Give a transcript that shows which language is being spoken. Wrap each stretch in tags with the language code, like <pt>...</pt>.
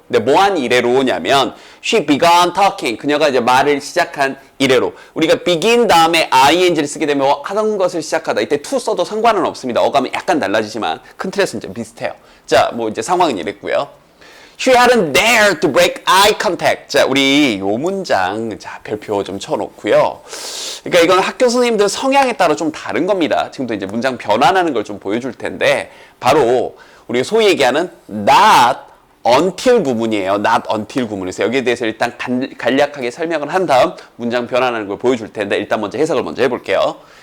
<ko>근데 뭐한 이래로 오냐면,</ko> <en>she began talking,</en> <ko>그녀가 이제 말을 시작한 이래로. 우리가 begin 다음에 ing를 쓰게 되면 하던 것을 시작하다. 이때 to 써도 상관은 없습니다. 어감은 약간 달라지지만, 큰 틀에서는 좀 비슷해요. 자, 뭐 이제 상황은 이랬고요.</ko> <en>She hadn't dared to break eye contact.</en> <ko>자, 우리 요 문장, 자, 별표 좀 쳐놓고요. 그러니까 이건 학교 선생님들 성향에 따라 좀 다른 겁니다. 지금도 이제 문장 변환하는 걸 좀 보여줄 텐데, 바로 우리가 소위 얘기하는 not until 구문이에요. not until 구문에서 여기에 대해서 일단 간략하게 설명을 한 다음 문장 변환하는 걸 보여줄 텐데, 일단 먼저 해석을 먼저 해볼게요.</ko>